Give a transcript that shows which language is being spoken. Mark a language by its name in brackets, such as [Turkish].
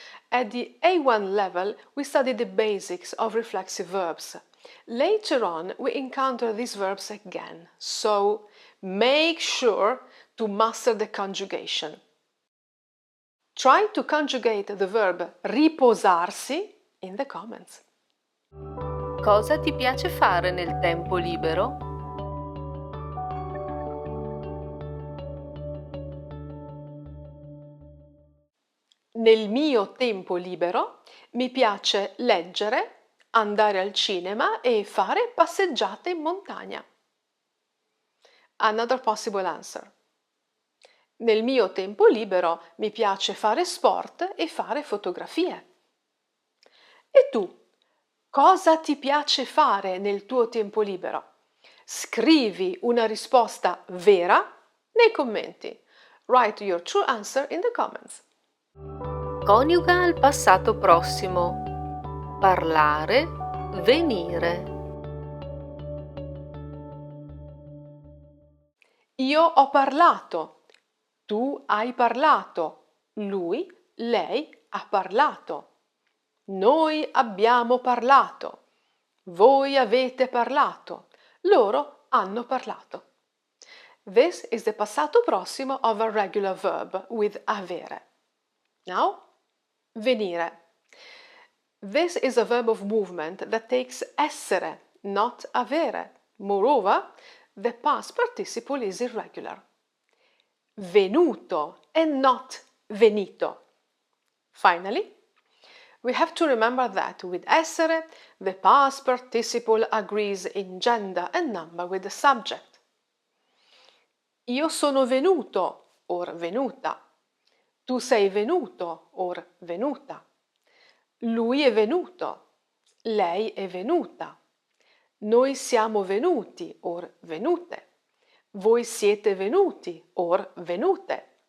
[English] At the A1 level, we studied the basics of reflexive verbs. Later on, we encounter these verbs again, so make sure to master the conjugation. Try to conjugate the verb riposarsi in the comments. [Italian] Cosa ti piace fare nel tempo libero? Nel mio tempo libero mi piace leggere, andare al cinema e fare passeggiate in montagna. [English] Another possible answer. [Italian] Nel mio tempo libero mi piace fare sport e fare fotografie. E tu? Cosa ti piace fare nel tuo tempo libero? Scrivi una risposta vera nei commenti. [English] Write your true answer in the comments. [Italian] Coniuga al passato prossimo. Parlare, venire. Io ho parlato. Tu hai parlato. Lui, lei ha parlato. Noi abbiamo parlato. Voi avete parlato. Loro hanno parlato. [English] This is the passato prossimo of a regular verb with avere. Now, venire. This is a verb of movement that takes essere, not avere. Moreover, the past participle is irregular. Venuto and not venito. Finally, we have to remember that with essere, the past participle agrees in gender and number with the subject. [Italian] Io sono venuto, or venuta. Tu sei venuto, or venuta. Lui è venuto. Lei è venuta. Noi siamo venuti, or venute. Voi siete venuti, or venute.